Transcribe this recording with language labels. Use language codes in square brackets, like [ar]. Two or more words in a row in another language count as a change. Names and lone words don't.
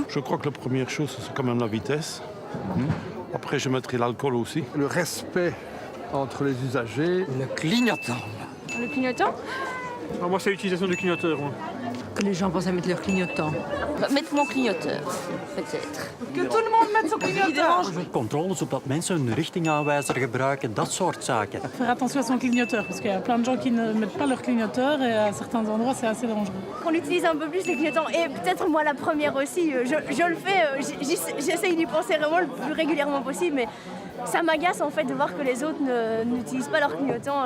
[fr] Je crois que la première chose, c'est quand même la vitesse. Après, je mettrai l'alcool aussi. Le respect entre les usagers. Le clignotant. Le clignotant ? Moi, c'est l'utilisation du clignoteur. Moi. Que les gens pensent à mettre leur clignotant. Mettre mon clignoteur, peut-être. Que tout le monde mette son clignotant. [nl] Controles op dat mensen hun richtingaanwijzer gebruiken, dat soort zaken. [fr] Faire attention à son clignoteur, parce qu'il y a plein de gens qui ne mettent pas leur clignoteur et à certains endroits, c'est assez dangereux. Qu'on utilise un peu plus les clignotants et peut-être moi la première aussi. Je le fais, j'essaye d'y penser vraiment le plus régulièrement possible, mais ça m'agace en fait de voir que les autres n'utilisent pas leur clignotant.